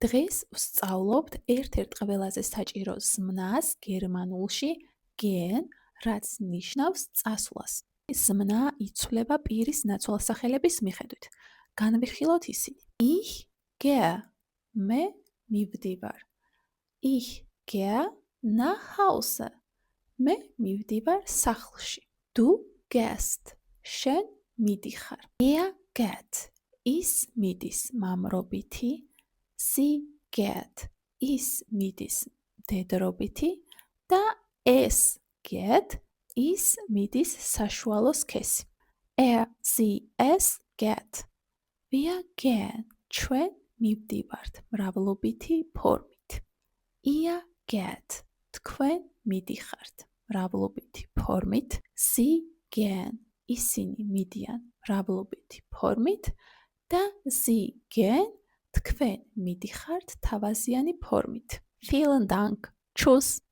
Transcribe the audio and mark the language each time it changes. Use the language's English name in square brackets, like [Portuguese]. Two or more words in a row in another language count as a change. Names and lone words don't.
[Georgian] დღეს ვსწავლობთ ერთ-ერთ ყველაზე საჭირო ზმნას გერმანულში gehen, რაც ნიშნავს წასვლას. ზმნა იცვლება პირის ნაცვალსახელების მიხედვით. განვიხილოთ ისინი. [German] Ich gehe, [Georgian] მე მივდივარ. [German] Ich gehe nach Hause, [Georgian] მე მივდივარ სახლში. [German] Du gehst, [Georgian] შენ მიდიხარ. [German] Er geht, [Georgian] ის მიდის მამრობითი. [German] Sie geht, [Georgian] ის მიდის მდედრობითი და [German] es geht, [Georgian] ის მიდის საშუალო სქესი. [German] Sie, es geht. Wir gehen, [Georgian] ჩვენ მივდივართ მრავლობითი ფორმით. [German] Ihr geht, [Georgian] თქვენ მიდიხართ მრავლობითი ფორმით. [German] Sie gehen, [Georgian] ისინი მიდიან მრავლობითი ფორმით და [German] Sie gehen, [Georgian] თქვენ მიდიხართ თავაზიანი ფორმით. [German] Vielen Dank. Tschüss.